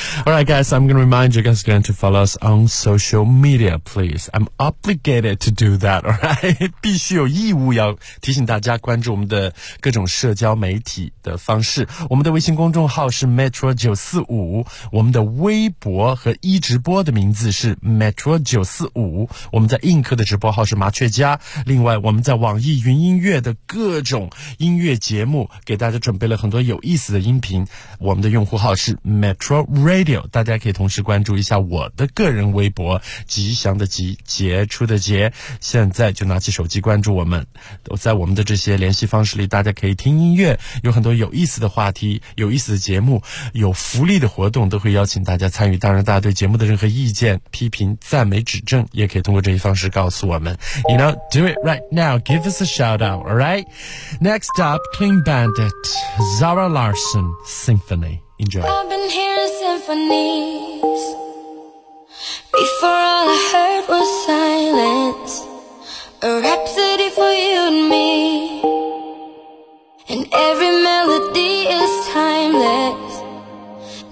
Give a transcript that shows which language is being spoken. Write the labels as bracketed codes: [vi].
[en] Alright guys, I'm going to remind you guys to follow us on social media, please. I'm obligated to do that, alright? [zh] 必须有义务要提醒大家关注我们的各种社交媒体的方式。我们的微信公众号是 Metro945, 我们的微博和一直播的名字是 Metro945, 我们在映客的直播号是麻雀家，另外我们在网易云音乐的各种音乐节目给大家准备了很多有意思的音频，我们的用户号是 MetroRadio, 大家可以同时关注一下我的个人微博，吉祥的吉，杰出的杰，现在就拿起手机关注我们，在我们的这些联系方式里大家可以听音乐，有很多有意思的话题，有意思的节目，有福利的活动都会邀请大家参与，当然大家对节目的任何意见批评赞美指正也可以通过这些方式告诉我们。 [en] You know, do it right now, give us a shout out, alright? Next up, Clean Bandit, Zara Larsson Symphony. Enjoy. I've been hearing symphonies before all I heard was silence, a rhapsody for you and me, and every melody is timeless.